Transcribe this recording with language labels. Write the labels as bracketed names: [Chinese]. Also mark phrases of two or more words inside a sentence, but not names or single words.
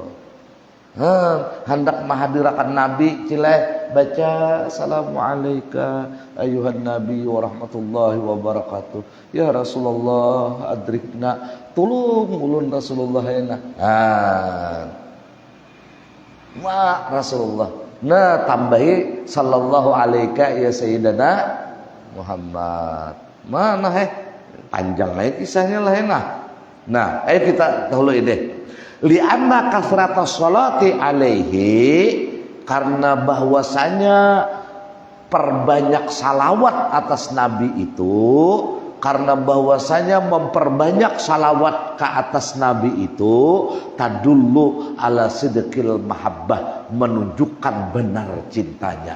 [Banjar] Hendak mahadirakan Nabi cileh baca [Arabic] السلام عليك أيها النبي ورحمة الله وبركاته. يا رسول الله أدركنا [Banjar] tulung ulun Rasulullah ena. Rasulullah. Nah tambahi [Arabic] صلى الله عليك يا سيدنا محمد. [Banjar] Mana panjang lagi kisahnya lah enak. Nah, ayo kita dahulu ini. [Arabic] لأن كثرة الصلاة عليه, [Banjar] karena bahwasanya perbanyak salawat atas Nabi itu, karena bahwasanya memperbanyak salawat ke atas Nabi itu [Arabic] تدل على صدق المحبة, [Banjar] menunjukkan benar cintanya.